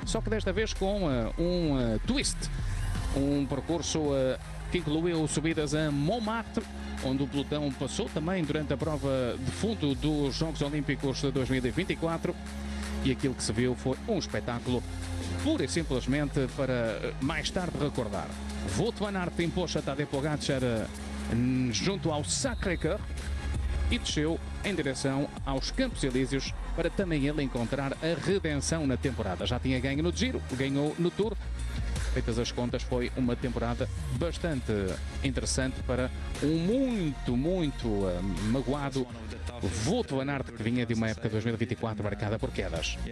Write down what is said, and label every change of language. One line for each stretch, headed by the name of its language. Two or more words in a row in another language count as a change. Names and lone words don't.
Portuguese: Só que desta vez com um twist, um percurso que incluiu subidas a Montmartre, onde o pelotão passou também durante a prova de fundo dos Jogos Olímpicos de 2024, e aquilo que se viu foi um espetáculo pura e simplesmente para mais tarde recordar. Wout van Aert impôs a Tadej Pogačar junto ao Sacré-Cœur e desceu em direção aos Campos Elíseos para também ele encontrar a redenção na temporada. Já tinha ganho no Giro, ganhou no Tour. Feitas as contas, foi uma temporada bastante interessante para um muito magoado Wout van Aert, que vinha de uma época de 2024 marcada por quedas.